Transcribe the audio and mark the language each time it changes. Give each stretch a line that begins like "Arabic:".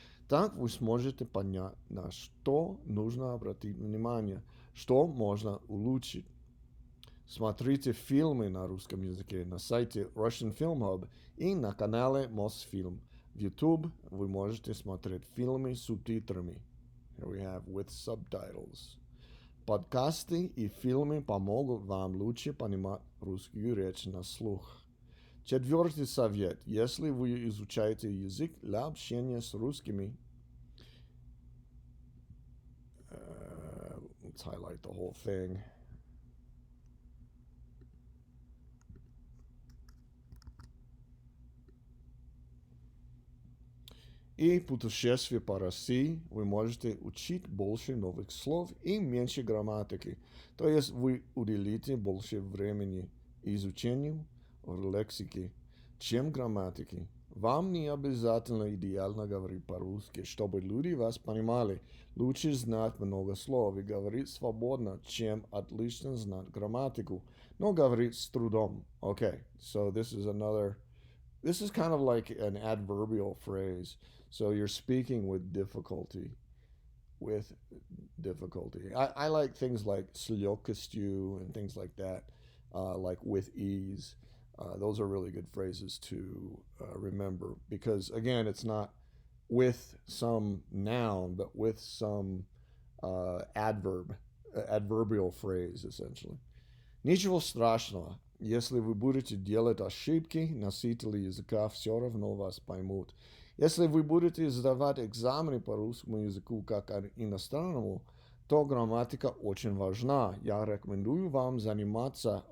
Russian: Так вы сможете понять, на что нужно обратить внимание, что можно улучшить. Смотрите фильмы на русском языке на сайте Russian Film Hub и на канале Mosfilm. В YouTube вы можете смотреть фильмы с субтитрами.
English: Here we have with subtitles.
Russian: Подкасты и фильмы помогут вам лучше понимать русскую речь на слух. Четвертый совет. Если вы изучаете язык для общения с русскими,
English: let's highlight the whole thing.
Russian: и путешествие по России вы можете учить больше новых слов и меньше грамматики. То есть вы уделите больше времени изучению лексики, чем грамматики. Вам не обязательно идеально говорить по-русски, чтобы люди вас понимали. Лучше знать много слов и говорить свободно, чем отлично знать грамматику, но говорить с трудом.
English: Okay, so this is kind of like an adverbial phrase. So you're speaking with difficulty. With difficulty. I like things like slyokastu and things like that, like with ease. Those are really good phrases to remember because, again, it's not with some noun, but with some adverbial phrase, essentially.
Russian: Ничего страшного. Если вы будете делать ошибки, носители языка все равно вас поймут. Если вы будете сдавать экзамены по русскому языку как иностранному, то грамматика очень важна. Я рекомендую вам заниматься...